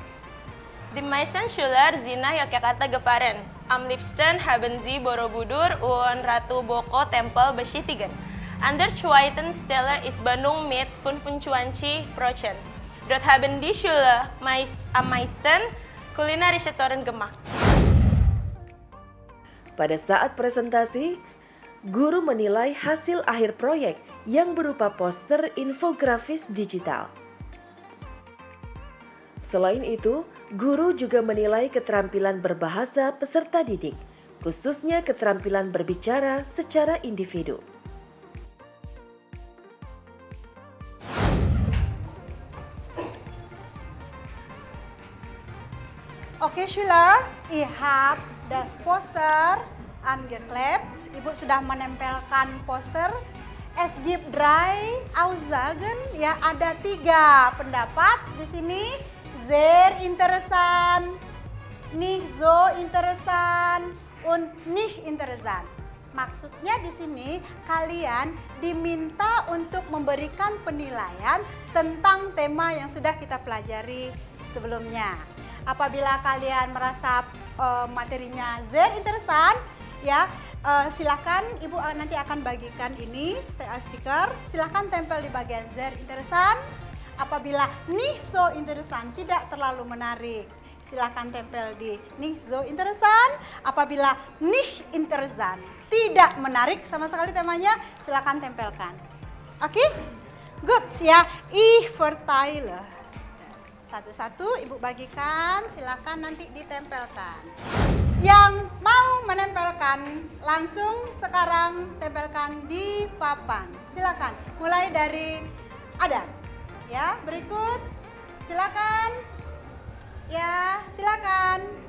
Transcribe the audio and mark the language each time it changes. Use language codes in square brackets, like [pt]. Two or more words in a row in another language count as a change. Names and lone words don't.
[de] Die meisten Schüler sind nach Yogyakarta gefahren. Am liebsten haben sie Borobudur und Ratu Boko Tempel besichtigen. An der zweiten Stelle ist Bandung mit 25%. Dort haben die Schüler am meisten kulinarische Touren gemacht. [id] Pada saat presentasi, guru menilai hasil akhir proyek yang berupa poster infografis digital. Selain itu, guru juga menilai keterampilan berbahasa peserta didik, khususnya keterampilan berbicara secara individu. Oke, [de] Schüler, ihr habt das Poster angeklebt. [id] Ibu sudah menempelkan poster. [de] Es gibt 3 Aussagen, [id] ya ada 3 pendapat di sini. [de] Sehr interessant, nicht so interessant, und nicht interessant. [id] Maksudnya di sini kalian diminta untuk memberikan penilaian tentang tema yang sudah kita pelajari sebelumnya. Apabila kalian merasa materinya [de] sehr interessant, [id] ya silakan ibu nanti akan bagikan ini stiker. Silakan tempel di bagian [de] sehr interessant. [id] Apabila [de] nicht so interessant, [id] tidak terlalu menarik, silakan tempel di [de] nicht so interessant. [id] Apabila [de] nicht interessant, [id] tidak menarik sama sekali temanya, silakan tempelkan. Oke? Good ya. [de] Ich verteile. [id] Satu-satu ibu bagikan, silakan nanti ditempelkan. Yang mau menempelkan langsung sekarang tempelkan di papan. Silakan, mulai dari Adan. Ya, berikut. Silakan. Ya, silakan.